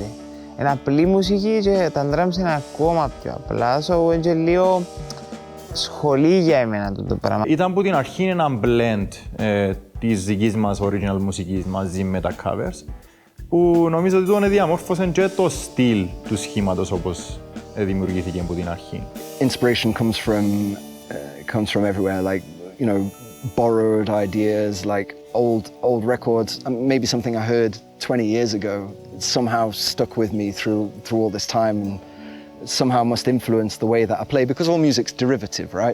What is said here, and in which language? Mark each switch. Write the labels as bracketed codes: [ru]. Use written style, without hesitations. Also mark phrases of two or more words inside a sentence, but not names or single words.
[el] Είναι απλή μουσική και τα drums είναι ακόμα πιο απλά, so είναι και λίγο σχολή για εμένα το πράγμα. Ήταν που την αρχή ένα blend της δικής μας original μουσικής μαζί με τα covers, που νομίζω ότι τον διαμόρφωσε και το στυλ του σχήματος όπως δημιουργήθηκε από την αρχή. [en] Inspiration comes from everywhere, like, you know, borrowed ideas, like old records, maybe something I heard 20 years ago, somehow stuck with me through all this time and somehow must influence the way that I play, because all music's derivative, right?